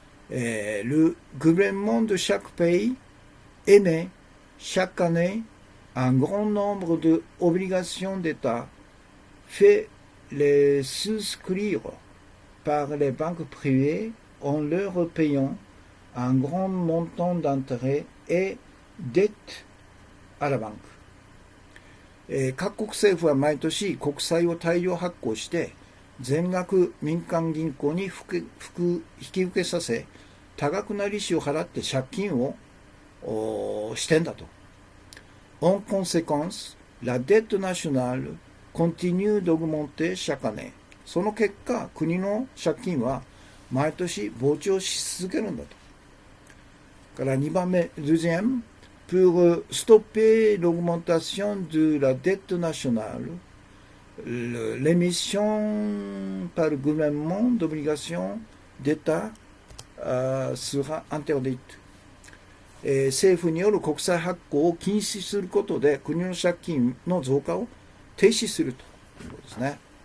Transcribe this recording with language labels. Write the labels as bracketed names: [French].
[French] le gouvernement de chaque pays émet chaque année un grand nombre d'obligations d'État, fait les souscrire par les banques privées en leur payant un grand montant d'intérêt et dette à la banque。 [Japanese] 各国政府は毎年国債を大量発行して全額民間銀行に引き受けさせ、多額な利子を払って借金をしてんだと。 [French] En conséquence, la dette nationale continue d'augmenter chaque année。 [Japanese] その結果、国の借金は毎年膨張し続けるんだと。から2番目、 [French] deuxième, pour stopper l'augmentation de la dette nationale, l'émission par le gouvernement d'obligations d'État sera interdite。 [Japanese] 政府による国債発行を禁止することで国の借金の増加を停止するということですね。